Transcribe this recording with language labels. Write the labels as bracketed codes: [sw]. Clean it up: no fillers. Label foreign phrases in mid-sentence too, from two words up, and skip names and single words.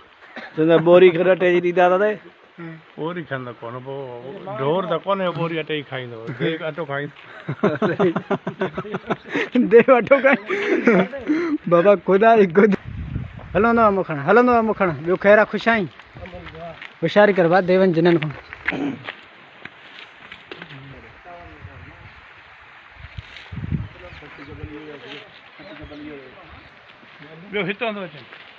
[sd] चवंदा बोरी खंड अटे जी ॾींदा था। बोरी खंड कोन, पोइ ढोर त कोन्हे बोरी अटे ई खाईंदो, देव अटो खाईंदो। देव अटो खाई बाबा खुदा खुद हलंदो आहे मुखण, हलंदो आहे मुखण। ॿियो ख़ैर आहे, ख़ुशि आहीं? होशियारी कर बा देवन जिननि खां। ॿियो हितां थो अचे।